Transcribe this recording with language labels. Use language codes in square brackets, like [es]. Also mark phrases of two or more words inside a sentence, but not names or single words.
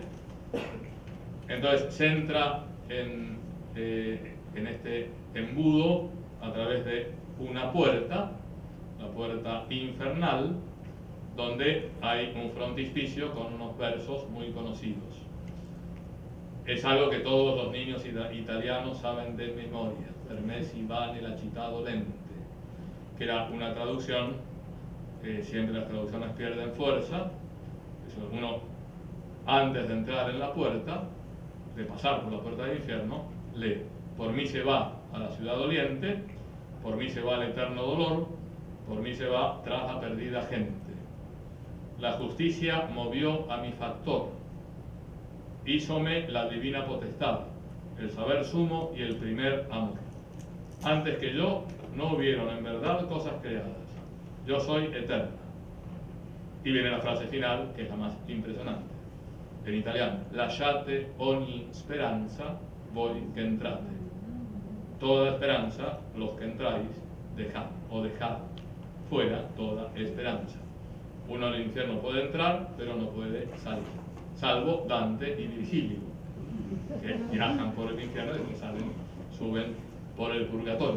[es] Entonces, se entra en este embudo a través de una puerta, la puerta infernal, donde hay un frontispicio con unos versos muy conocidos. Es algo que todos los niños italianos saben de memoria: [it] per me si va nella città dolente, [es] que era una traducción, siempre las traducciones pierden fuerza. Eso, uno, antes de entrar en la puerta, de pasar por la puerta del infierno, lee: por mí se va a la ciudad doliente, por mí se va al eterno dolor, por mí se va tras la perdida gente. La justicia movió a mi factor, hízome la divina potestad, el saber sumo y el primer amor. Antes que yo no hubieron en verdad cosas creadas, yo soy eterna. Y viene la frase final, que es la más impresionante, en italiano: [it] lasciate ogni speranza voi che entrate. [es] Toda esperanza, los que entráis, dejad fuera toda esperanza. Uno al infierno puede entrar, pero no puede salir, salvo Dante y Virgilio, que viajan por el infierno y después suben por el purgatorio.